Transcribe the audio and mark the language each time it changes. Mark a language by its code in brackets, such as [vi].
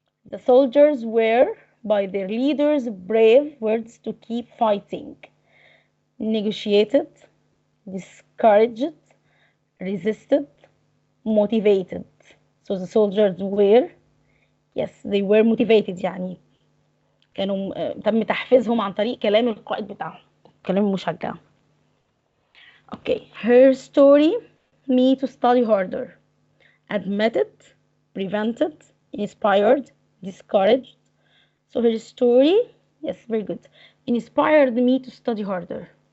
[en] The soldiers were, by their leaders, brave words to keep fighting. Negotiated, discouraged, resisted, motivated. So the soldiers were, yes, they were motivated. [ar] يعني كانوا تم تحفيزهم عن طريق كلام القائد بتاعهم، كلام مشجع. [en] Okay, her story, me to study harder. Admitted, prevented, inspired, discouraged. So her story, yes, very good, inspired me to study harder.